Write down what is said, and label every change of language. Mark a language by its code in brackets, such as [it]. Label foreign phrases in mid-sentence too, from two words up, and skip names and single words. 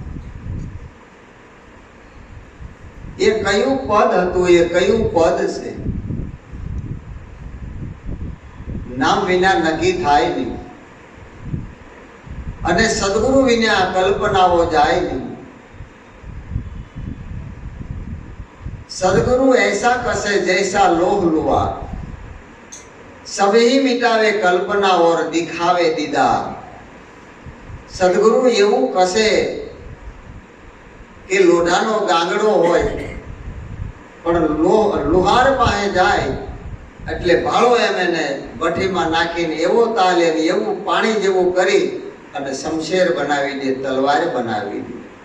[gu] એ કયું પદ હતું? એ કયું પદ છે? નામ વિના નક્કી થાય નહીં, અને સદગુરુ વિના કલ્પનાઓ જાય નહીં. [hi] सदगुरु ऐसा कसे जैसा लोह लुआ, सभी मिटावे कल्पना और दिखावे दीदार. [gu] सदगुरु એવું કસે કે લોઢાનો ગાંગડો હોય પણ લુહાર પાસે જાય એટલે ભાળો એમ એને ભઠ્ઠીમાં નાખીને એવો તાલે ને એવું પાણી જેવું કરી અને શમશેર બનાવી દે, તલવાર બનાવી દે.